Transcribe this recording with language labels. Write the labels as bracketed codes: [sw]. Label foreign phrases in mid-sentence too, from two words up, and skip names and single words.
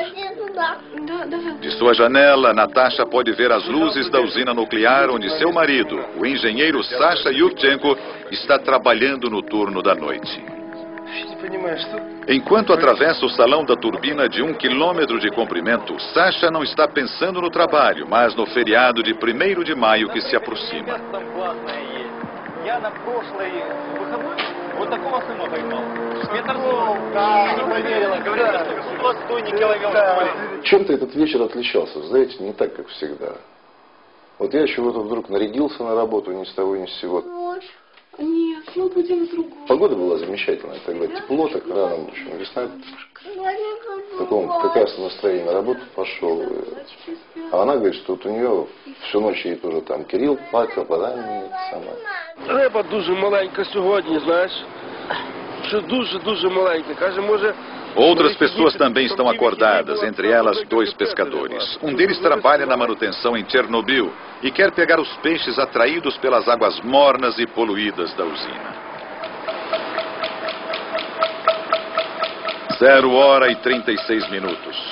[pt] De sua janela, Natasha pode ver as luzes da usina nuclear onde seu marido, o engenheiro Sasha Yuvchenko, está trabalhando no turno da noite. Enquanto atravessa o salão da turbina de 1 km de comprimento, Sasha não está pensando no trabalho, mas no feriado de 1º de maio que se aproxima. [ru] Я на прошлой выходной вот такого сына поймал. Не поверила. Говорят, что стойники ловил. Чем-то этот вечер отличался, знаете, не так, как всегда. Вот я чего-то вдруг нарядился на работу ни с того ни с сего. Нет, мы будем в другом. Погода была замечательная, тогда тепло, так рано ночью. Весна в таком прекрасном настроении на работу пошел. А она говорит, что вот у нее всю ночь ей тоже там Кирилл плакал, подание сама. [uk] Риба дуже маленька сьогодні, знаєш. Що дуже маленька. Каже, може... [pt] Outras pessoas também estão acordadas, entre elas 2 pescadores. Um deles trabalha na manutenção em Chernobyl e quer pegar os peixes atraídos pelas águas mornas e poluídas da usina. 0h36.